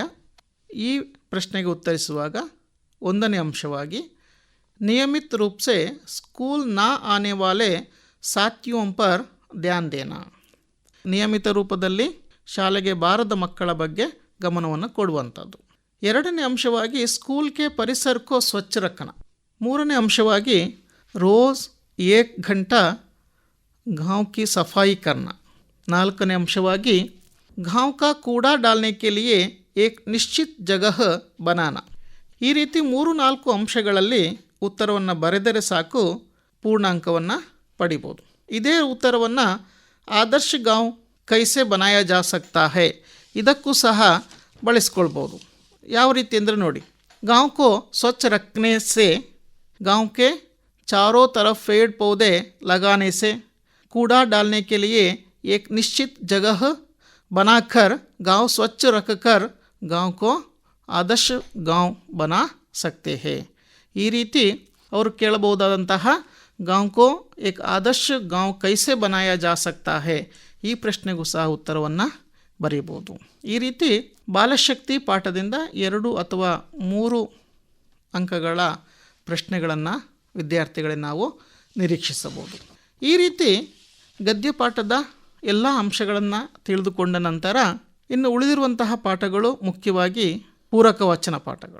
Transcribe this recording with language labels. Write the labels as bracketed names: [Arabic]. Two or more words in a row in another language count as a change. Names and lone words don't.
[Kannada] ಈ ಪ್ರಶ್ನೆಗೆ ಉತ್ತರಿಸುವಾಗ 1ನೇ ಅಂಶವಾಗಿ [Hindi] नियमित रूप से स्कूल ना आने वाले साथियों पर ध्यान देना, [Kannada] ನಿಯಮಿತ ರೂಪದಲ್ಲಿ ಶಾಲೆಗೆ ಬಾರದ ಮಕ್ಕಳ ಬಗ್ಗೆ ಗಮನವನ್ನು ಕೊಡುವಂಥದ್ದು. 2ನೇ ಅಂಶವಾಗಿ ಸ್ಕೂಲ್ಗೆ ಪರಿಸರಕ್ಕೋ [Hindi] स्वच्छ रखना. [Kannada] 3ನೇ ಅಂಶವಾಗಿ [Hindi] ರೋಜ್ 1 घंटा गांव की सफाई करना. [Kannada] 4ನೇ ಅಂಶವಾಗಿ [Hindi] गांव का कूड़ा डालने के लिए एक निश्चित जगह बनाना. [Kannada] ಈ ರೀತಿ 3-4 ಅಂಶಗಳಲ್ಲಿ ಉತ್ತರವನ್ನು ಬರೆದರೆ ಸಾಕು, ಪೂರ್ಣಾಂಕವನ್ನು ಪಡಿಬೋದು. ಇದೇ ಉತ್ತರವನ್ನು [Hindi] आदर्श गांव कैसे बनाया जा सकता है, [Kannada] ಇದಕ್ಕೂ ಸಹ ಬಳಸ್ಕೊಳ್ಬೋದು. ಯಾವ ರೀತಿ ಅಂದರೆ ನೋಡಿ, [Hindi] गांव को स्वच्छ रखने से, गांव के चारों तरफ पेड़ पौधे लगाने से, कूड़ा डालने के लिए एक निश्चित जगह बनाकर गांव स्वच्छ रखकर गांव को आदर्श गांव बना सकते हैं. [Kannada] ಈ ರೀತಿ ಅವರು ಕೇಳಬಹುದಾದಂತಹ [Hindi] गांव को एक आदर्श गांव कैसे बनाया जा सकता है, [Kannada] ಈ ಪ್ರಶ್ನೆಗೂ ಸಹ ಉತ್ತರವನ್ನು ಬರೀಬೋದು. ಈ ರೀತಿ ಬಾಲಶಕ್ತಿ ಪಾಠದಿಂದ 2 ಅಥವಾ 3 ಅಂಕಗಳ ಪ್ರಶ್ನೆಗಳನ್ನು ವಿದ್ಯಾರ್ಥಿಗಳಿಗೆ ನಾವು ನಿರೀಕ್ಷಿಸಬಹುದು. ಈ ರೀತಿ ಗದ್ಯಪಾಠದ ಎಲ್ಲ ಅಂಶಗಳನ್ನು ತಿಳಿದುಕೊಂಡ ನಂತರ ಇನ್ನು ಉಳಿದಿರುವಂತಹ ಪಾಠಗಳು ಮುಖ್ಯವಾಗಿ ಪೂರಕ ವಚನ ಪಾಠಗಳು.